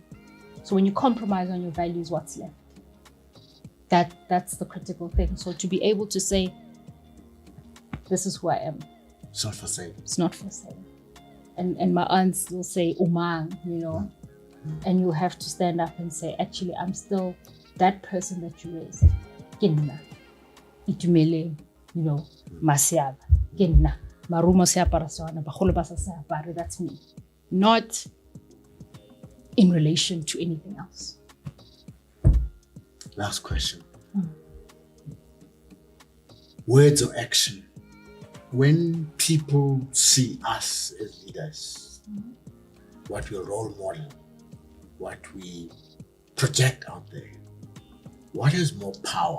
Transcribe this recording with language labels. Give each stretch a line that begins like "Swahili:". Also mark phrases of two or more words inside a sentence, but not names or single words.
English: So when you compromise on your values, what's left? That's the critical thing. So to be able to say, this is who I am. It's not for sale. It's not for sale. And my aunts will say, umang, and you'll have to stand up and say, actually, I'm still that person that you raised. Kenna,
Tswana: Itumeleng, Masiaba, Kenna, Marumo seapara bagolo ba sa seapare,
English: that's me. Not in relation to anything else. Last question. Words or action? When people see us as leaders, what we role model, what we project out there, what has more power?